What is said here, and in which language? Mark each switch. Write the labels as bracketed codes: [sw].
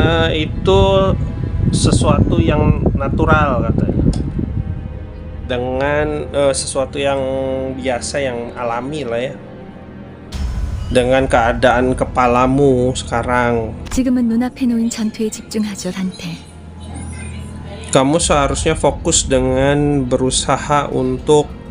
[id] Itu sesuatu yang natural katanya, dengan sesuatu yang biasa, yang alami lah ya, dengan keadaan kepalamu sekarang. [ko] 지금은 눈앞에 놓인 전투에 집중하죠, 단테. [id] Kamu seharusnya fokus dengan berusaha untuk